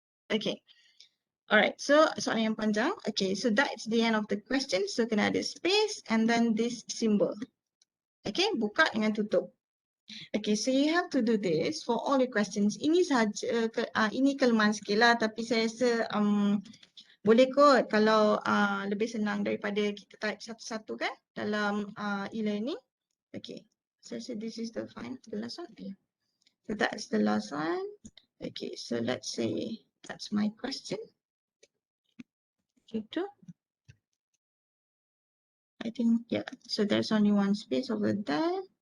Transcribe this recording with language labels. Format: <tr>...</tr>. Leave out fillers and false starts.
<ms>Okay. Alright, so soalan yang panjang.</ms> <en>Okay, so that's the end of the question. So</en> <ms>kena ada</ms> <en>space and then this symbol. Okay,</en> <ms>buka dengan tutup.</ms> <en>Okay, so you have to do this for all your questions.</en> <ms>Ini sahaja, ini kelemahan sikit lah, tapi saya rasa boleh kot kalau lebih senang daripada kita type satu-satu kan dalam e-learning.</ms> <en>Okay, so this is the last one. Yeah. So that's the last one. Okay, so let's say that's my question. Gitu. I think, yeah, so there's only one space over there.</en>